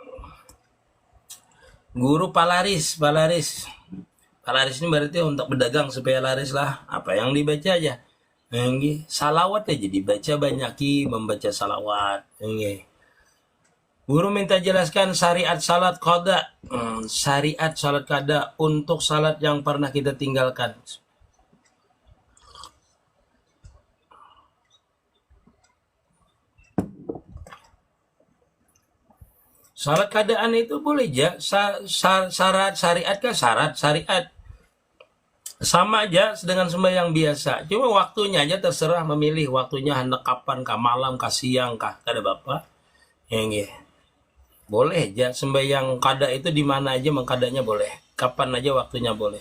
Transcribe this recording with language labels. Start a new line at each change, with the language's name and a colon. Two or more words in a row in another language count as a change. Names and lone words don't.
Banjar: Guru palaris ini berarti untuk berdagang supaya laris lah. Apa yang dibaca aja. Salawat aja dibaca, banyaki membaca salawat. Guru minta jelaskan syariat salat qada. Syariat salat qada untuk salat yang pernah kita tinggalkan. Salat keadaan itu boleh aja. Syarat syariat kah? Syarat syariat. Sama aja dengan sembahyang biasa. Cuma waktunya aja terserah memilih. Waktunya hendak kapan kah? Malam kah? Siang kah? Kada bapak. Boleh aja. Sembahyang kada itu di mana aja mengkadanya boleh. Kapan aja waktunya boleh.